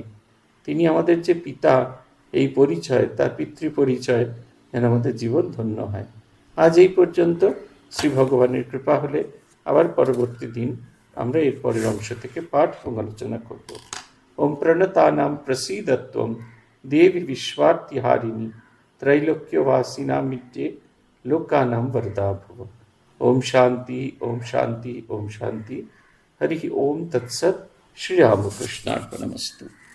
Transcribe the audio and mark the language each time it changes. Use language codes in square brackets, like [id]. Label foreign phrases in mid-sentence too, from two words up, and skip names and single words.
[bn] তিনি আমাদের যে পিতা, এই পরিচয়, তার পিতৃ পরিচয় যেন আমাদের জীবন ধন্য হয়। আজ এই পর্যন্ত। শ্রী ভগবানের কৃপা হলে আবার পরবর্তী দিন আমরা এর পরের অংশ থেকে পাঠ এবং আলোচনা করব। [sa] ওম প্রণতানাম প্রসীদত্বম দেবী বিশ্বার্তিহারিণী त्रैलोक्यवासिनामित्ये लोकानां वरदा भव। ओम शांति ओम शांति ओम शांति। हरि ओम तत्सत्। श्री रामकृष्णार्पणमस्तु।